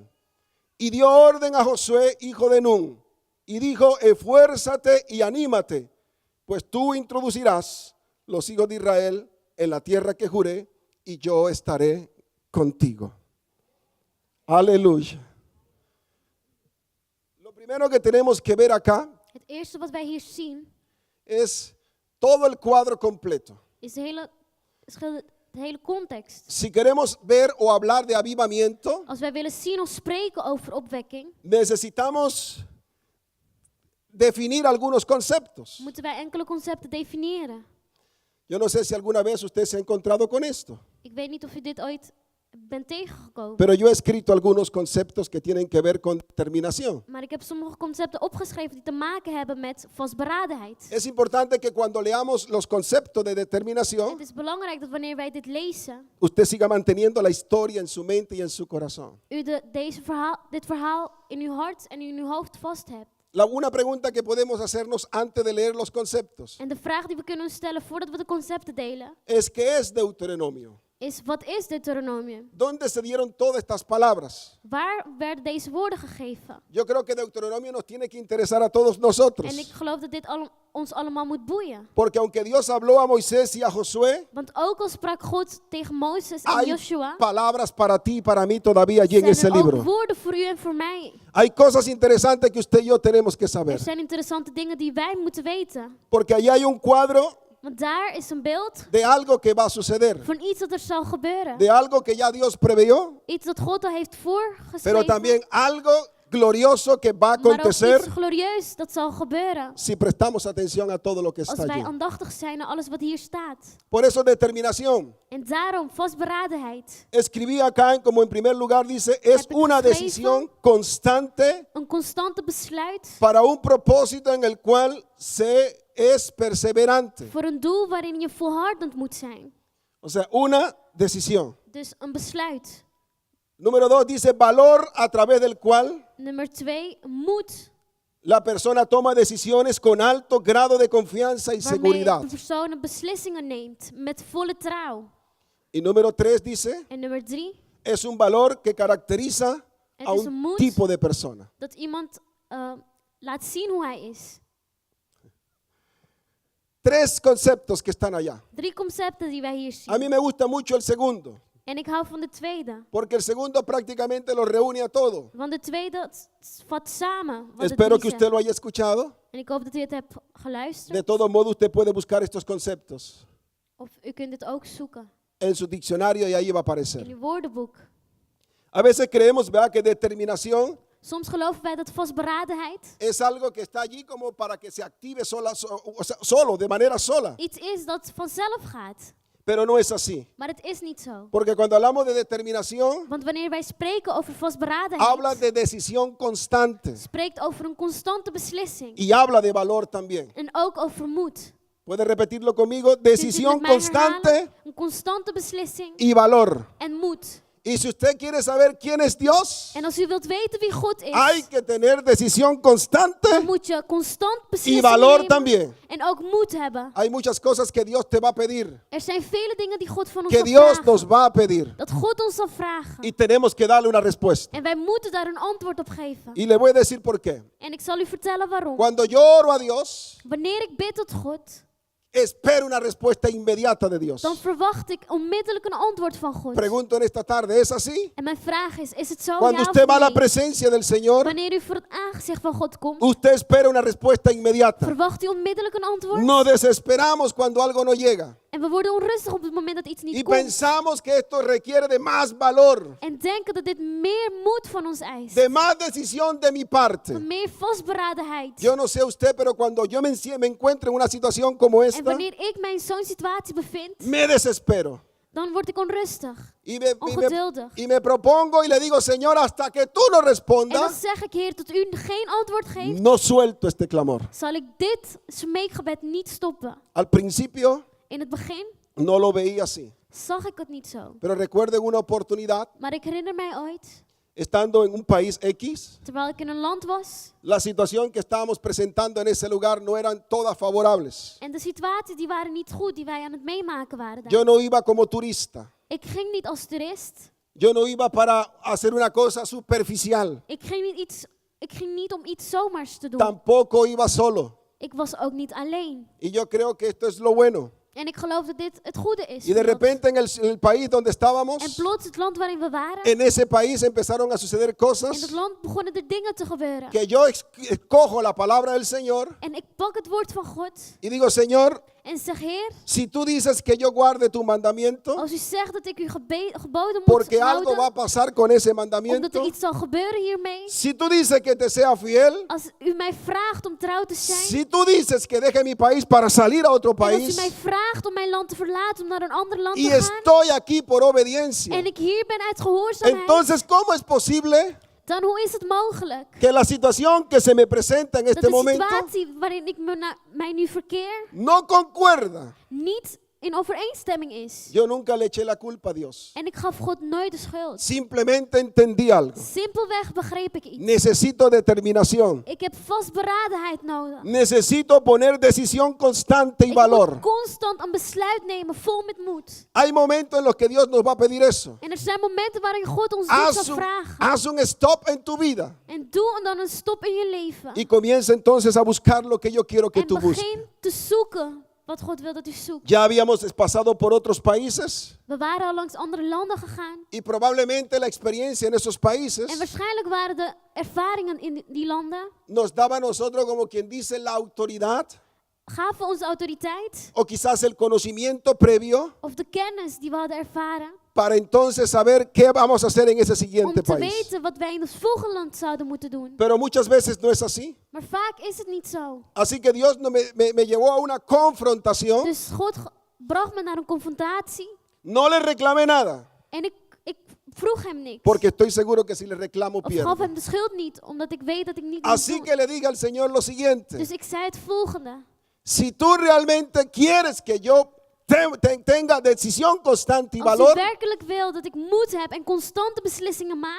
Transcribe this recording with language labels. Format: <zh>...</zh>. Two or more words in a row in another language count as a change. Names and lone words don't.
<es>Y dio orden a Josué, hijo de Nun, y dijo, esfuérzate y anímate, pues tú introducirás los hijos de Israel en la tierra que juré, y yo estaré contigo. Aleluya. Lo primero que tenemos que ver acá</es> <nl>Het eerste wat wij hier zien</nl> <es>es todo el cuadro completo.</es> <nl>is de hele context.</nl> <es>Si queremos ver o hablar de avivamiento,</es> <nl>Als wij willen zien of spreken over opwekking,</nl> <es>necesitamos definir algunos conceptos.</es> <nl>moeten wij enkele concepten definiëren.</nl> <es>Yo no sé si alguna vez usted se ha encontrado con esto,</es> <nl>Ik weet niet of u dit ooit bent tegengekomen.</nl> <es>pero yo he escrito algunos conceptos que tienen que ver con determinación.</es> <nl>Maar ik heb sommige concepten opgeschreven die te maken hebben met vastberadenheid.</nl> <es>Es importante que cuando leamos los conceptos de determinación,</es> <nl>Het is belangrijk dat wanneer wij dit lezen,</nl> <es>usted siga manteniendo la historia en su mente y en su corazón.</es> <nl>u dit verhaal in uw hart en in uw hoofd vast hebt.</nl> <es>Una pregunta que podemos hacernos antes de leer los conceptos</es> <nl>En de vraag die we kunnen stellen voordat we de concepten delen,</nl> <es>es: ¿qué es Deuteronomio?</es> <nl>is wat is Deuteronomium?</nl> <es>¿Dónde se dieron todas estas palabras?</es> <nl>Waar werden deze woorden gegeven?</nl> <es>Yo creo que Deuteronomio nos tiene que interesar a todos nosotros.</es> <nl>En ik geloof dat dit ons allemaal moet boeien.</nl> <es>Porque aunque Dios habló a Moisés y a Josué,</es> <nl>Want ook al sprak God tegen Mozes en</nl> <es>hay</es> <nl>Joshua,</nl> <es>palabras para ti y para mí todavía allí en</es> <nl>zijn</nl> <es>ese</es> <nl>er ook</nl> <es>libro.</es> <nl>woorden voor u en voor mij.</nl> <es>Hay cosas interesantes que usted y yo tenemos que</es> <nl>Er</nl> <es>saber.</es> <nl>zijn interessante dingen die wij moeten weten.</nl> <es>Porque allí hay un cuadro</es> <nl>Want daar is een beeld</nl> <es>de algo que va a suceder,</es> <nl>van iets dat er zal gebeuren.</nl> <es>de algo que ya Dios preveyó,</es> <nl>Iets dat God al heeft</nl> <es>pero</es> <nl>voorgeschreven.</nl> <es>también algo glorioso que va a</es> <nl>maar ook</nl> <es>acontecer</es> <nl>iets glorieus dat zal gebeuren.</nl> <es>si prestamos atención a todo lo que</es> <nl>Als</nl> <es>está</es> <nl>wij</nl> <es>allí.</es> <nl>aandachtig zijn naar alles wat hier staat.</nl> <es>Por eso determinación.</es> <nl>En daarom vastberadenheid.</nl> <es>Escribí acá como en primer lugar dice, es</es> <nl>Heb ik</nl> <es>una</es> <nl>geschreven?</nl> <es>decisión constante</es> <nl>Een constante besluit</nl> <es>para un propósito en el cual se es perseverante.</es> <nl>voor een doel waarin je volhardend moet zijn.</nl> <es>O sea, una decisión.</es> <nl>Dus een besluit.</nl> <es>Número 2 dice valor a través del cual</es> <nl>Nummer 2, moed.</nl> <es>la persona toma decisiones con alto grado de confianza y</es> <nl>Waarmee</nl> <es>seguridad.</es> <nl>de persoon beslissingen neemt met volle trouw.</nl> <es>Y número 3 dice,</es> <nl>En nummer 3,</nl> <es>es un valor que caracteriza</es> <nl>Het</nl> <es>a</es> <nl>is een</nl> <es>un</es> <nl>moed.</nl> <es>tipo de persona.</es> <nl>dat iemand laat zien hoe hij is.</nl> <es>3 conceptos que están allá.</es> <nl>3 concepten die wij hier zien.</nl> <es>A mí me gusta mucho el segundo,</es> <nl>En ik hou van de tweede.</nl> <es>porque el segundo prácticamente lo reúne a todo.</es> <nl>Want de tweede vat samen wat het</nl> <es>Espero</es> <nl>drie</nl> <es>que usted</es> <nl>zegt.</nl> <es>lo haya escuchado.</es> <nl>En ik hoop dat u het hebt</nl> <es>De</es> <nl>geluisterd.</nl> <es>todo modo, usted puede buscar estos conceptos</es> <nl>Of u kunt het ook zoeken</nl> <es>en su diccionario y ahí va a</es> <nl>in</nl> <es>aparecer.</es> <nl>uw woordenboek.</nl> <es>A veces creemos, ¿verdad?, que determinación</es> <nl>Soms geloven wij dat vastberadenheid</nl> <es>es algo que está allí como para que se active o sea, solo, de manera sola.</es> <nl>iets is dat vanzelf gaat.</nl> <es>Pero no es así.</es> <nl>Maar het is niet zo.</nl> <es>Porque cuando hablamos de determinación,</es> <nl>Want wanneer wij spreken over</nl> <es>habla</es> <nl>vastberadenheid,</nl> <es>de decisión constante</es> <nl>spreekt over een constante beslissing.</nl> <es>y habla de valor también.</es> <nl>En ook over moed.</nl> <es>¿Puede repetirlo conmigo?</es> <nl>Kunt u het</nl> <es>Decisión</es> <nl>met mij</nl> <es>constante</es> <nl>herhalen? Een constante beslissing</nl> <es>y valor.</es> <nl>en moed.</nl> <es>Y si usted quiere saber quién es Dios,</es> <nl>En als u wilt weten wie God is,</nl> <es>hay que tener decisión</es> <nl>dan</nl> <es>constante.</es> <nl>moet je constant</nl> <es>Y</es> <nl>beslissingen</nl> <es>valor</es> <nl>nemen</nl> <es>también.</es> <nl>en ook moed hebben.</nl> <es>Hay muchas cosas que Dios te va a pedir,</es> <nl>Er zijn vele dingen die God van ons</nl> <es>que</es> <nl>zal</nl> <es>Dios</es> <nl>vragen.</nl> <es>nos va a pedir.</es> <nl>Dat God ons zal vragen.</nl> <es>Y tenemos que darle una respuesta.</es> <nl>En wij moeten daar een antwoord op geven.</nl> <es>Y le voy a decir por qué.</es> <nl>En ik zal u vertellen waarom.</nl> <es>Cuando yo oro a Dios,</es> <nl>Wanneer ik bid tot God,</nl> <es>espero una respuesta inmediata de Dios.</es> <nl>dan verwacht ik onmiddellijk een antwoord van God.</nl> <es>Pregunto en esta tarde, ¿es así?</es> <nl>En mijn vraag is het zo?</nl> <es>Cuando</es> <nl>Ja</nl> <es>usted</es> <nl>of</nl> <es>va a la</es> <nl>nee?</nl> <es>presencia del Señor,</es> <nl>Wanneer u voor het aangezicht van God komt,</nl> <es>usted espera una respuesta inmediata.</es> <nl>verwacht u onmiddellijk een antwoord?</nl> <es>Nos desesperamos cuando algo no llega.</es> <nl>En we worden onrustig op het moment dat iets</nl> <es>Y</es> <nl>niet komt.</nl> <es>pensamos que esto requiere de más valor,</es> <nl>En denken dat dit meer moed van ons eist.</nl> <es>de más decisión de mi parte.</es> <nl>Van meer vastberadenheid.</nl> <es>Yo no sé usted, pero cuando yo me encuentro en una situación como</es> <nl>En</nl> <es>esta,</es> <nl>wanneer ik mij in zo'n situatie bevind,</nl> <es>me desespero.</es> <nl>dan word ik onrustig.</nl> <es>Y me propongo y le digo, Señor, hasta que tú no</es> <nl>En dan</nl> <es>respondas,</es> <nl>zeg ik, Heer, tot u geen antwoord geeft,</nl> <es>no suelto este clamor.</es> <nl>zal ik dit smeekgebed niet stoppen.</nl> <es>Al principio</es> <nl>In het begin</nl> <es>no lo veía así,</es> <nl>zag ik het niet zo.</nl> <es>pero recuerdo en una oportunidad,</es> <nl>Maar ik herinner mij ooit,</nl> <es>estando en un país X,</es> <nl>terwijl ik in een land was,</nl> <es>la situación que estábamos presentando en ese lugar no eran todas favorables.</es> <nl>en de situaties die waren niet goed, die wij aan het meemaken waren daar.</nl> <es>Yo no iba como turista.</es> <nl>Ik ging niet als toerist.</nl> <es>Yo no iba para hacer una cosa superficial.</es> <nl>Ik ging niet om iets zomaars te doen.</nl> <es>Tampoco iba solo.</es> <nl>Ik was ook niet alleen.</nl> <es>Y yo creo que esto es lo bueno.</es> <nl>En ik geloof dat dit het goede is.</nl> <es>Y de repente en el país donde</es> <nl>En</nl> <es>estábamos,</es> <nl>plots het land waarin we waren,</nl> <es>en ese país empezaron a suceder</es> <nl>in</nl> <es>cosas</es> <nl>dat land begonnen er dingen te gebeuren.</nl> <es>que yo escojo la palabra del Señor</es> <nl>En ik pak het woord van God</nl> <es>y digo, Señor,</es> <nl>en zeg, Heer,</nl> <es>si tú dices que yo guarde tu mandamiento,</es> <nl>als u zegt dat ik uw geboden moet</nl> <es>porque algo va a</es> <nl>houden,</nl> <es>pasar con ese</es> <nl>omdat</nl> <es>mandamiento,</es> <nl>er iets zal gebeuren hiermee.</nl> <es>si tú dices que te sea fiel,</es> <nl>Als u mij vraagt om trouw te zijn,</nl> <es>si tú dices que deje mi país para salir a otro</es> <nl>en als u</nl> <es>país</es> <nl>mij vraagt om mijn land te verlaten, om naar een ander land</nl> <es>y</es> <nl>te gaan,</nl> <es>estoy aquí por obediencia,</es> <nl>en ik hier ben uit gehoorzaamheid,</nl> <es>entonces ¿cómo es posible</es> <nl>dan hoe is het mogelijk</nl> <es>que la situación que se me presenta en</es> <nl>dat</nl> <es>este</es> <nl>de</nl> <es>momento</es> <nl>situatie waarin ik mij nu verkeer</nl> <es>no concuerda?</es> <nl>niet in overeenstemming is?</nl> <es>Yo nunca le eché la culpa a Dios.</es> <nl>En ik gaf God nooit de schuld.</nl> <es>Simplemente entendí algo.</es> <nl>Simpelweg begreep ik iets.</nl> <es>Necesito determinación.</es> <nl>Ik heb vastberadenheid nodig.</nl> <es>Necesito poner decisión constante y</es> <nl>Ik</nl> <es>valor.</es> <nl>moet constant een besluit nemen, vol met moed.</nl> <es>Hay momentos en los que Dios nos va a pedir eso.</es> <nl>En er zijn momenten waarin God ons dit zal vragen.</nl> <es>Haz un stop en tu vida</es> <nl>En doe dan een stop in je leven.</nl> <es>y comienza entonces a buscar lo que yo quiero que</es> <nl>En</nl> <es>tú busques.</es> <nl>begin te zoeken wat God wil dat u zoekt.</nl> <es>Ya habíamos pasado por otros países</es> <nl>We waren al langs andere landen gegaan.</nl> <es>y probablemente la experiencia en esos</es> <nl>En</nl> <es>países</es> <nl>waarschijnlijk waren de ervaringen in die landen,</nl> <es>nos daba a nosotros, como quien dice, la autoridad</es> <nl>gaven ons autoriteit</nl> <es>o quizás el conocimiento previo</es> <nl>of de kennis die we hadden ervaren</nl> <es>para entonces saber qué vamos a hacer en ese</es> <nl>om</nl> <es>siguiente</es> <nl>te</nl> <es>país.</es> <nl>weten wat wij in het volgende land zouden moeten doen.</nl> <es>Pero muchas veces no es así.</es> <nl>Maar vaak is het niet zo.</nl> <es>Así que Dios me llevó a una confrontación.</es> <nl>Dus God bracht me naar een confrontatie</nl> <es>No le reclamé nada,</es> <nl>en ik vroeg hem niks.</nl> <es>porque estoy seguro que si le reclamo</es> <nl>Of gaf</nl> <es>pierdo.</es> <nl>hem de schuld niet, omdat ik weet dat ik niet moet</nl> <es>Así</es> <nl>doen.</nl> <es>que le diga al Señor lo siguiente.</es> <nl>Dus ik zei het volgende.</nl> <es>Si tú realmente quieres que yo tenga decisión constante y</es> <nl>Als u</nl> <es>valor,</es> <nl>werkelijk wil dat ik moed heb en constante beslissingen maak,</nl>